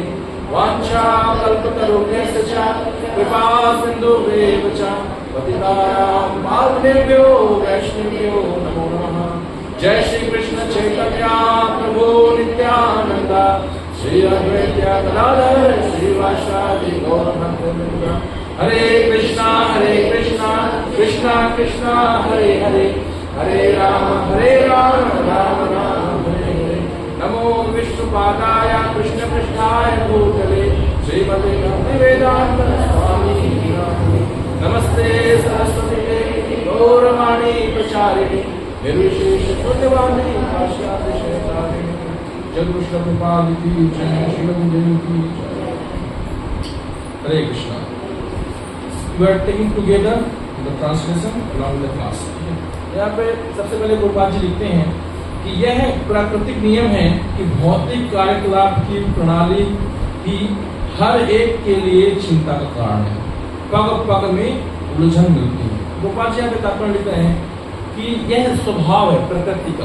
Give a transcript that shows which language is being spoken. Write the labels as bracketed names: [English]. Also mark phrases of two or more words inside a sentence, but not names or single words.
[Sanskrit] वाञ्छाकल्पतरुभ्यश्च च कृपा सिन्धुभ्येव च पतितानां पावनेभ्यो वैष्णवेभ्यो नमो नमः। जय श्री कृष्ण चैतन्य प्रभु नित्यानंद श्री अद्वैत गदाधर श्रीवासादि गौरभक्तवृंद। हरे कृष्णा कृष्णा कृष्णा हरे हरे हरे राम राम राम हरे हरे। नमो विष्णुपादाय कृष्ण पृष्ठाय भूतले श्रीमते भक्तिवेदांत स्वामी नामिने। नमस्ते सरस्वती देवी गौरवाणी प्रचारिणे निर्विशेष शून्यवादी पाश्चात्यशैतानिने। [Hindi] जय कृष्ण कृपाल की जय शिवम जय की जय। हरे कृष्णा। [English] We are taking together the translation along with the class. [Hindi] यहाँ पे सबसे पहले गोपाल जी लिखते हैं कि यह प्राकृतिक नियम है कि भौतिक कार्यकलाप की प्रणाली ही हर एक के लिए चिंता का कारण है। पग पग में उलझन मिलती है। गोपाल जी यहाँ पे तात्पर्य लिख रहे हैं कि यह स्वभाव है प्रकृति का।